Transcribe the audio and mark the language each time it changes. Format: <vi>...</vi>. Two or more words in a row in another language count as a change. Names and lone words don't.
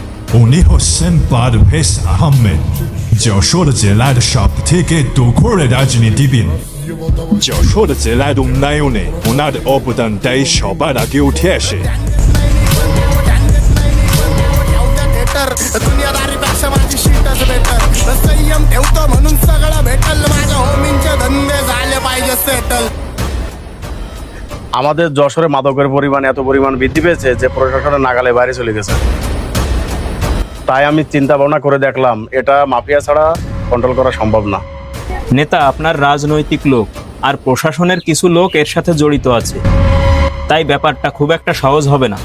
<bn>উনি হচ্ছেন পারভেজ আহমেদ, যশোর জেলার সব থেকে তুখোড় রাজনীতিবিদ। যশোর জেলার উন্নয়নে ওনার অবদানটাই সবার আগে উঠে আসে।</bn> <mr>दुनियादारीपेक्षा माझी शीटच बेटर संयम ठेवतो म्हणून सगळं भेटल माझ्या होमींचे धंदे झाले पाहिजे सेटल।</mr> <bn>আমাদের যশোরে মাদকের পরিমাণ এত পরিমাণ বৃদ্ধি পেয়েছে যে প্রশাসনের নাগালে বাইরে চলে গেছে। তাই আমি চিন্তা ভাবনা করে দেখলাম এটা মাফিয়া ছাড়া কন্ট্রোল করা সম্ভব না। নেতা আপনার রাজনৈতিক লোক আর প্রশাসনের কিছু লোক এর সাথে জড়িত আছে, তাই ব্যাপারটা খুব একটা সহজ হবে না।</bn>